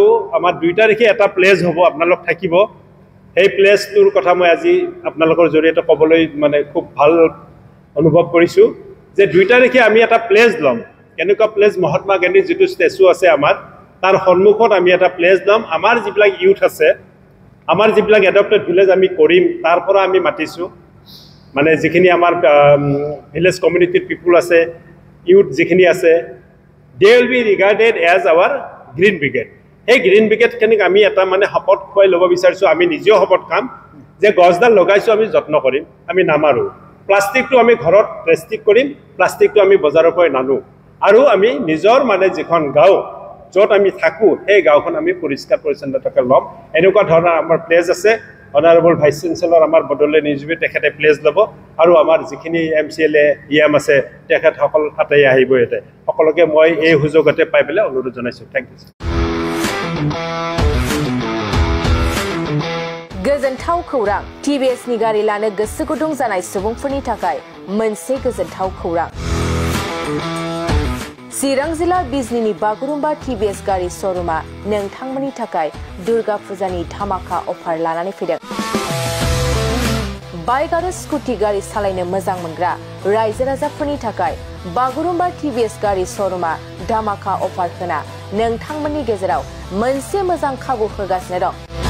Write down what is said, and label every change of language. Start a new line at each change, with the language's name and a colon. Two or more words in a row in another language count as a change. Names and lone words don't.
Assamese: আমাৰ 2 তাৰিখে এটা প্লেজ হ'ব আপোনালোক থাকিব সেই প্লেছটোৰ কথা মই আজি আপোনালোকৰ জৰিয়তে ক'বলৈ মানে খুব ভাল অনুভৱ কৰিছোঁ যে 2 তাৰিখে আমি এটা প্লেজ ল'ম কেনেকুৱা প্লেজ মহাত্মা গান্ধীৰ যিটো ষ্টেচু আছে আমাৰ তাৰ সন্মুখত আমি এটা প্লেজ ল'ম আমাৰ যিবিলাক ইউথ আছে আমাৰ যিবিলাক
English: adopted village
Assamese: আমি কৰিম তাৰ পৰা আমি মাতিছোঁ মানে যিখিনি আমাৰ
English: village community people
Assamese: আছে ইউথ যিখিনি আছে they
English: will be regarded as our green brigade
Assamese: এই গ্ৰীণ ব্ৰিগেডখিনিক আমি এটা মানে শপত খুৱাই ল'ব বিচাৰিছোঁ আমি নিজেও শপত খাম যে গছডাল লগাইছোঁ আমি যত্ন কৰিম আমি নামাৰোঁ প্লাষ্টিকটো আমি ঘৰত ৰেষ্ট্ৰিক্ট কৰিম প্লাষ্টিকটো আমি বজাৰৰ পৰা নানো আৰু আমি নিজৰ মানে যিখন গাঁও য'ত আমি থাকোঁ সেই গাঁওখন আমি পৰিষ্কাৰ পৰিচ্ছন্নতাকৈ ল'ম এনেকুৱা ধৰণৰ আমাৰ প্লেজ আছে
English: honourable vice chancellor
Assamese: আমাৰ বদলে নিযুক্তি তেখেতে প্লেজ ল'ব আৰু আমাৰ যিখিনি MCLA EM আছে তেখেতসকল তাতে আহিব ইয়াতে সকলোকে মই এই সুযোগতে পাই পেলাই অনুৰোধ জনাইছোঁ
English: thank you
Bodo: गोजोनथाव खौरां TBS नि गारि लानो गोसो गुदुं जानाय सुबुंफोरनि थाखाय मोनसे गोजोनथाव खौरां चिरां जिल्ला बिजनीनि बागुरुम्बा TBS गारि श'रुमा नोंथांमोननि थाखाय दुर्गा फुजानि धामाका अफार लानानै फैदों बाइक आरो स्कुटि गारि सालायनो मोजां मोनग्रा रायजो राजाफोरनि थाखाय बागुरुम्बा TBS गारि श'रुमा धामाका अफार होना नोंथांमोननि गेजेराव मोनसे मोजां खाबु होगासिनो दं